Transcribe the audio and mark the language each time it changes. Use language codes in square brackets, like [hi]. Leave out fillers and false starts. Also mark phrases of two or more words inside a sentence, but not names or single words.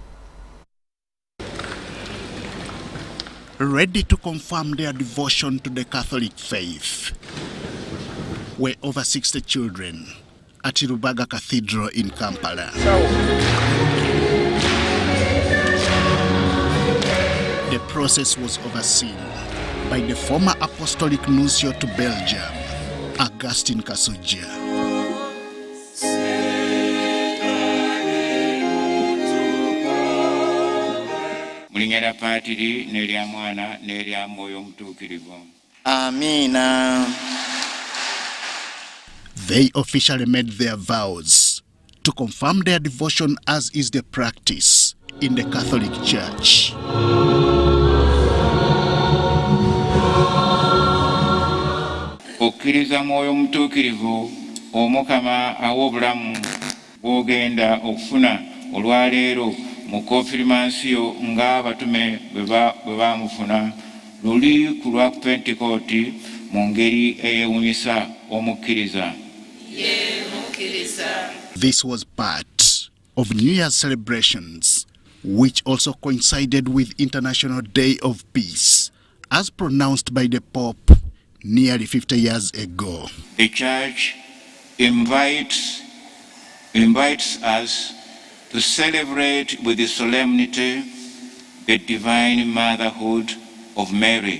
[en] Ready to confirm their devotion to the Catholic faith were over 60 children at Rubaga Cathedral in Kampala. The process was overseen by the former Apostolic Nuncio to Belgium, Augustine Kazimoto. [lg] Mulingera patiri nerya mwana nerya mwoyo mutuukirivu. Amina. [en] They officially made their vows to confirm their devotion as is the practice in the Catholic Church. [lg] Okkiriza mwoyo mutuukirivu omukama aw'obulamu bw'ogenda okufuna olwaleero mu konfirmansiyo ng'abatume bwe baamufuna luli ku lwa Pentekooti mu ngeri eyewunyisa omukkiriza. [en] This was part of New Year's celebrations, which also coincided with International Day of Peace, as pronounced by the Pope nearly 50 years ago. The Church invites us to celebrate with the solemnity the divine motherhood of Mary.